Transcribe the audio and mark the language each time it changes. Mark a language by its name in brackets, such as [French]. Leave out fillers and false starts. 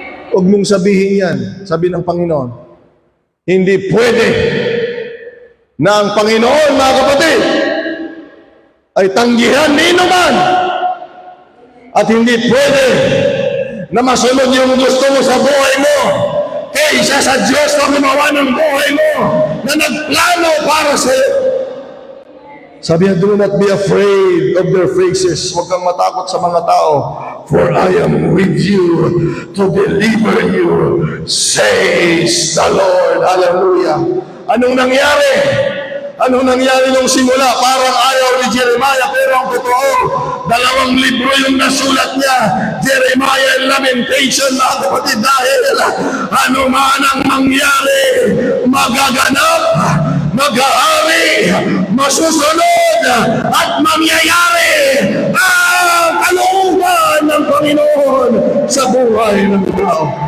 [Filipino] Huwag mong sabihin yan, sabi ng Panginoon. Hindi pwede na ang Panginoon, mga kapatid, ay tanggihan ni inuman. At hindi pwede na masunod yung gusto mo sa buhay mo kaysa sa Diyos na gumawa ng buhay mo na nagplano para sa iyo. Sabi niya, [English] do not be afraid of their faces. [Filipino] Huwag kang matakot sa mga tao. [English] For I am with you to deliver you, says the Lord. [Filipino] Hallelujah. Anong nangyari? Anong nangyari nung simula? Parang ayaw ni Jeremiah, pero ang totoo, 2 libro yung nasulat niya, Jeremiah and Lamentation, mga kapatid, dahil ano man ang mangyari, magaganap, mag-aari, masusunod, at mangyayari ang kalooban ng Panginoon sa buhay ng tao.